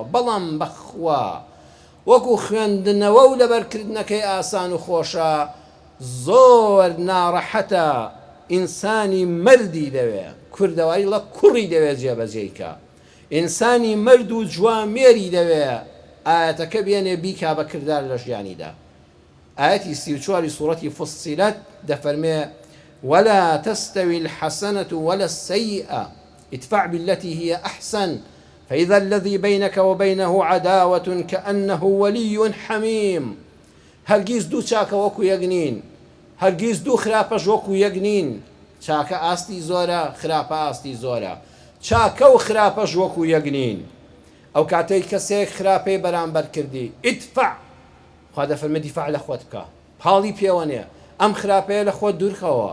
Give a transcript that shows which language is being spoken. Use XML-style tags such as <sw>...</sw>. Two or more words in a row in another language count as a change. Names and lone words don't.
<ckb>بەڵام بەخوا وەکو خوێندنەوە و لەبەرکردنەکەی ئاسان و خۆشە، زۆر ناڕەحەتە. ئینسانی مردی دەوێت، کوردەواری لە کوڕی دەوێت جێبەجێیکە، ئینسانی مرد و جوامێری دەوێت ئاەتەکە بێنێ بیکا بە کردار لە ژیانیدا. ئاەتی 34 سوورەتی فوسیلەت دەفەرمێ:</ckb> <ar>ولا تستوي الحسنة ولا السيئة ادفع بالتي هي أحسن فإذا الذي بينك وبينه عداوة كأنه ولي حميم.</ar> <ckb>هەرگیز دوو چاکە وەکو یەکنین، هەرگیز دوو خراپەش وەکو یەکنین. چاکە ئاستی زۆرە، خراپە ئاستی زۆرە، چاکە و خراپەش وەکو یەکنین. ئەو کاتەی کەسێک خراپەی بەرامبەر کردی، ئیدفع، خوا دەفەرمێ دیفاع لە خۆت بکە، پاڵی پێوە نییە، ئەم خراپەیە لە خۆت دوورکەوە.</ckb>